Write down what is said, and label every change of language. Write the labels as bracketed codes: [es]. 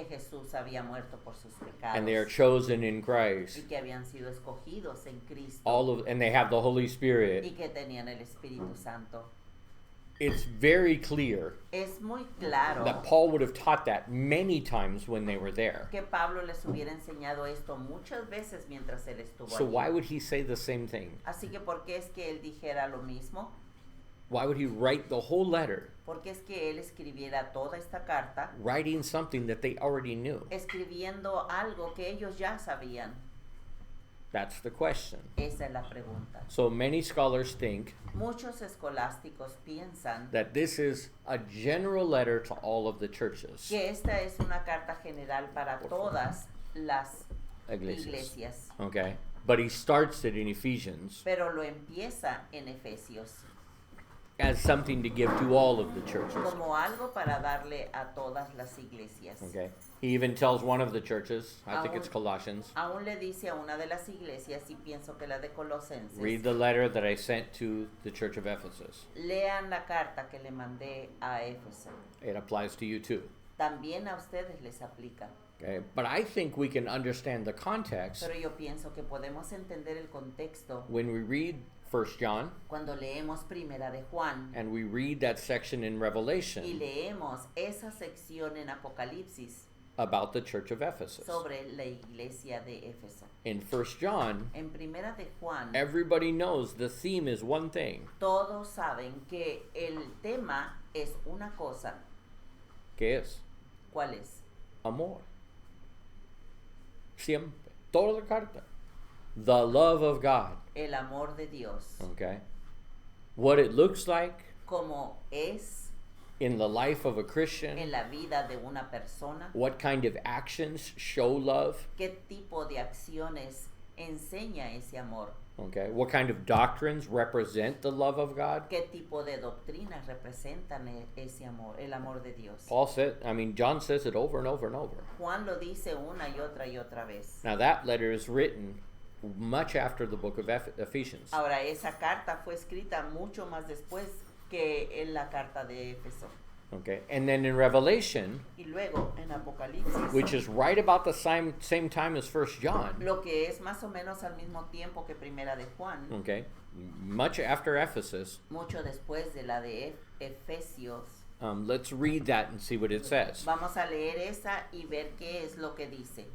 [es] que Jesús había muerto por sus pecados [en] and they are chosen in [es] y [en] Christ. [es] que habían sido escogidos en Cristo [en] And they have the Holy [es] y [en] Spirit. [es] que tenían el Espíritu Santo. [en] It's very clear [es] Es muy claro [en] that Paul would have taught that many times when they were there. [es] que Pablo les hubiera enseñado esto muchas veces mientras él estuvo [en] So [es] allí. [en] why would he say the same thing? [es] Así que ¿por qué es que él dijera lo mismo? [en] Why would he write the whole letter, [es] Porque es que él escribiera toda esta carta [en] writing something that they already knew? [es] escribiendo algo que ellos ya sabían. [en] That's the question. [es] Esa es la pregunta. [en] So many scholars think [es] Muchos escolásticos piensan [en] that this is a general letter to all of the churches. [es] que esta es una carta general para todas las Iglesias. iglesias, [en] Okay? But he starts it in Ephesians. [es] pero lo empieza en Efesios. [en] as something to give to all of the churches. [es] como algo para darle a todas las iglesias. [en] Okay. He even tells one of the churches, I think it's [es] Aún- [en] Colossians, [es] Aún le dice a una de las iglesias, y pienso que la de Colosenses, [en] read the letter that I sent to the church of Ephesus. [es] lean la carta que le mandé a Éfeso. [en] It applies to you too. [es] También a ustedes les aplica. [en] Okay. But I think we can understand the context [es] Pero yo pienso que podemos entender el contexto [en] when we read 1 John [es] cuando leemos Primera de Juan [en] and we read that section in [es] y [en] Revelation [es] leemos esa sección en Apocalipsis [en] about the church of Ephesus. [es] sobre la iglesia de Éfeso. [en] In 1 John, [es] En Primera de Juan, [en] everybody knows the theme is one thing. [es] todos saben que el tema es una cosa. ¿Qué es? ¿Cuál es? Amor. Siempre. Toda la carta. [en] The love of God. [es] El amor de Dios. [en] Okay. What it looks like [es] Como es [en] in the life of a [es] en [en] Christian. [es] la vida de una persona. [en] What kind of actions show love. [es] ¿Qué tipo de acciones enseña ese amor? [en] Okay. What kind of doctrines represent the love of God. [es] ¿Qué tipo de doctrinas representan ese amor, el amor de Dios? [en] John says it over and over and over. [es] Juan lo dice una y otra vez. [en] Now that letter is written much after the book of Ephesians. [es] Ahora, esa carta fue escrita mucho más después que en la carta de Éfeso. [en] Okay. And then in Revelation, [es] Y luego en Apocalipsis, [en] which is right about the same time as 1 John. [es] lo que es más o menos al mismo tiempo que Primera de Juan, [en] Okay. Much after Ephesus. [es] mucho después de la de Efesios. [en] Let's read that and see what it says. [es] Vamos a leer esa y ver qué es lo que dice.